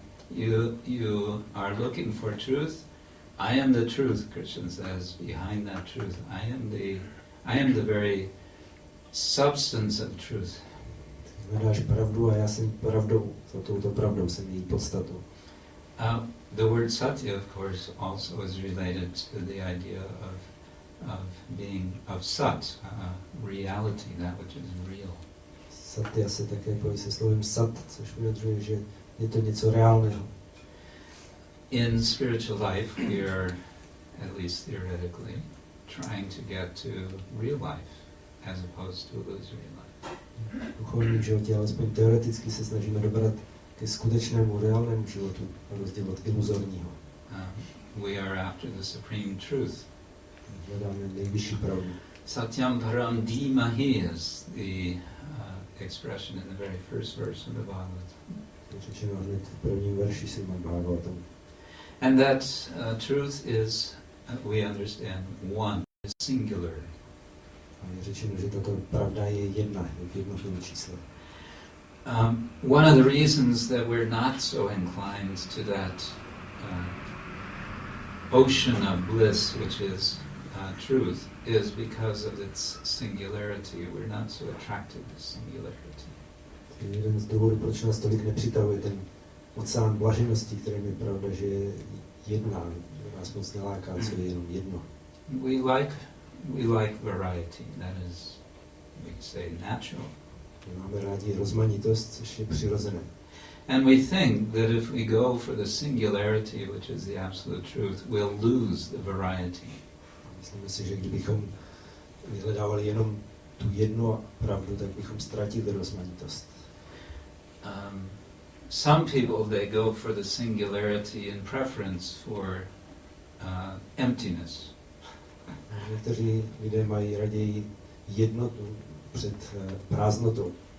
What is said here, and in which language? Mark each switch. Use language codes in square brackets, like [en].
[en] You are looking for truth. I am the truth, Krishna says, behind that truth. I am the very substance of truth. [cs] Hledáš pravdu a já jsem pravdou. Za touto pravdou jsem její podstatou. [en] The word satya, of course, also is related to the idea of being of sat, reality, that which is real. [cs] Satya se také pojí se slovem sat, což vyjadřuje, že je to něco reálného. [en] In spiritual life, we are, at least theoretically, trying to get to real life as opposed to illusory life. [cs] V duchovním životě, alespoň teoreticky, se snažíme dobrat ke skutečnému, reálnému životu, na rozdíl od iluzorního. [en] We are after the supreme truth. [cs] Hledáme nejvyšší pravdu. [sa] Satyam param dhimahi [en] is the expression in the very first verse of the Bhagavatam. [cs] Je řečeno hned v prvním verši Srimad-bhagavatam. [en] And that truth is, we understand, one, is singular. [cs] A je řečeno, že tato pravda je jedna, je v jednotném čísle. [en] One of the reasons that we're not so inclined to that ocean of bliss, which is truth, is because of its singularity. We're not so attracted to singularity. [cs] Jeden z důvodů, proč nás tolik nepřitahuje ten oceán blaženosti, kterým je pravda, že je jedna, že nás moc neláká, co je jenom jedno. [en] We like variety, that is, we say, natural. [cs] Máme rádi rozmanitost, což je přirozené. [en] And we think that if we go for the singularity, which is the absolute truth, we'll lose the variety. [cs] Myslíme si, že kdybychom vyhledávali jenom tu jednu pravdu, tak bychom ztratili rozmanitost. [en] Some people, they go for the singularity in preference for emptiness. [cs] Někteří lidé mají raději jednotu před prázdnotou.